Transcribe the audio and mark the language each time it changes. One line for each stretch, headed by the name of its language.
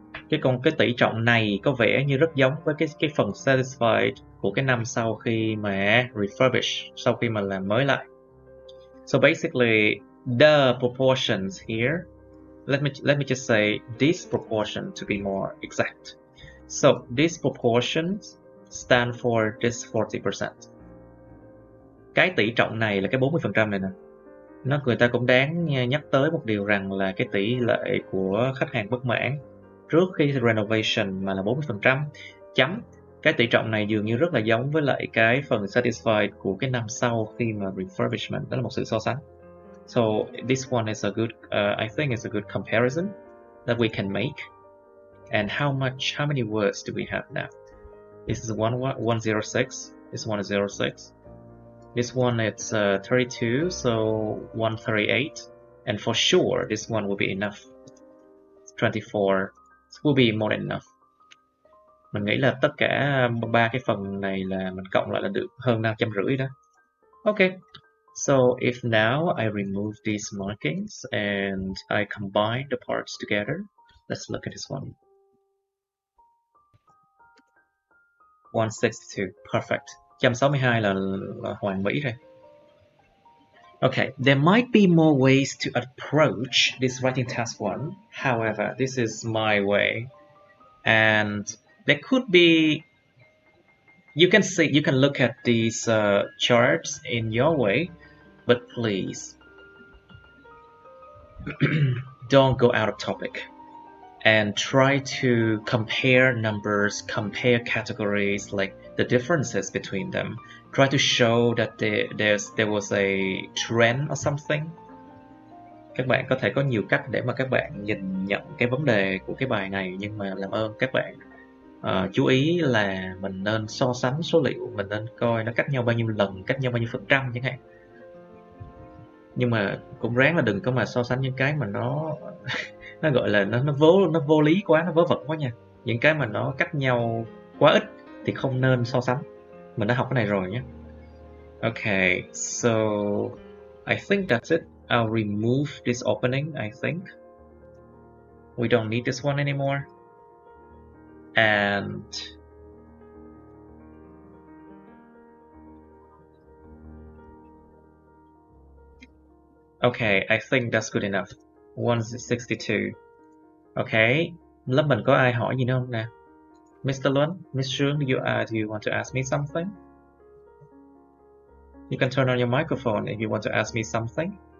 Vietnamese: Cái tỷ trọng này có vẻ như rất giống với cái phần satisfied của cái năm sau khi mà refurbish, sau khi mà làm mới lại.
English: So basically, the proportions here. Let me just say this proportion to be more exact. So these proportions stand for this 40%.
Vietnamese: Cái tỷ trọng này là cái 40% này nè. Người ta cũng đáng nhắc tới một điều rằng là cái tỷ lệ của khách hàng bất mãn trước khi renovation mà là 40%. Chấm. Cái tỷ trọng này dường như rất là giống với lại cái phần satisfied của cái năm sau khi mà refurbishment. Đó là một sự so sánh.
English: So this one is a good, I think it's a good comparison that we can make. And how many words do we have now? This is 106. This one is 06. This one it's 32, so 138. And for sure, this one will be enough. 24 will be more than enough.
Vietnamese: Mình nghĩ là tất cả ba cái phần này là mình cộng lại là được hơn 550 đó.
English: Okay. So if now I remove these markings and I combine the parts together, let's look at this one.
Vietnamese: 162,
English: perfect.
Vietnamese: 162 là hoàn mỹ rồi.
English: Okay, there might be more ways to approach this writing task 1. However, this is my way. And there could be, you can look at these charts in your way, but please don't go out of topic and try to compare numbers, compare categories, like the differences between them. Try to show that there was a trend or something.
Vietnamese: Các bạn có thể có nhiều cách để mà các bạn nhìn nhận cái vấn đề của cái bài này, nhưng mà làm ơn các bạn chú ý là mình nên so sánh số liệu, mình nên coi nó cách nhau bao nhiêu lần, cách nhau bao nhiêu phần trăm chẳng hạn. Nhưng mà cũng ráng là đừng có mà so sánh những cái mà nó gọi là nó vô lý quá, nó vớ vẩn quá nha. Những cái mà nó cách nhau quá ít thì không nên so sánh. Mình đã học cái này rồi nhé.
English: Okay, so I think that's it. I'll remove this opening, I think. We don't need this one anymore. And okay, I think that's good enough. 162.
Vietnamese: Okay, lớp mình có ai hỏi gì nữa không nè?
English: Mr. Luân, Miss Trương, do you want to ask me something? You can turn on your microphone if you want to ask me something.